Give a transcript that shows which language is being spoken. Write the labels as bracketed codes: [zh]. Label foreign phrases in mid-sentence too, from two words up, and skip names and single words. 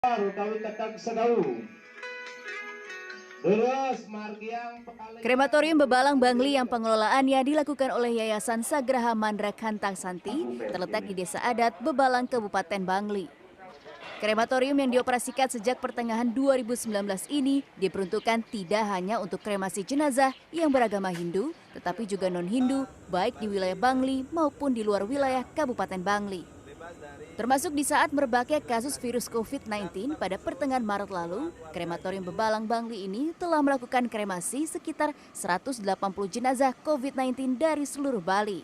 [ban] utawi tetap sedau. Terus margiang [id] Krematorium Bebalang Bangli yang pengelolaannya dilakukan oleh Yayasan Sagraha Mandra Kantang Santi terletak di Desa Adat Bebalang, Kabupaten Bangli. Krematorium yang dioperasikan sejak pertengahan 2019 ini diperuntukkan tidak hanya untuk kremasi jenazah yang beragama Hindu, tetapi juga non-Hindu, baik di wilayah Bangli maupun di luar wilayah Kabupaten Bangli. Termasuk di saat merebaknya kasus virus COVID-19 pada pertengahan Maret lalu, Krematorium Bebalang Bangli ini telah melakukan kremasi sekitar 180 jenazah COVID-19 dari seluruh Bali.